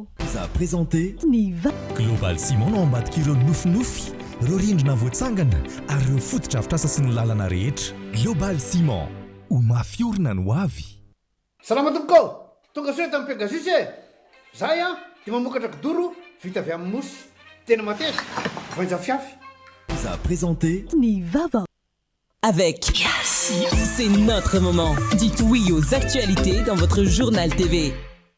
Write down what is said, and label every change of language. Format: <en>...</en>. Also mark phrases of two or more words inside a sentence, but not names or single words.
<mg>Za présenté Global Ciment no ambadika ireo nofinofy, ireo rindrina voatsangana ary ireo fotodrafitrasa sy ny lalana rehetra. Global Ciment, ho mafiorina no avy. Salama tompoko, tonga soe tamin'ny Pegasus e. Zay dia mamokatra kidoro vita avy amin'ny mosy. Tena mateza, voanja fiafy. Za présenté</mg> <fr>avec Yassi, c'est notre moment. Dites oui aux actualités dans votre journal TV.</fr>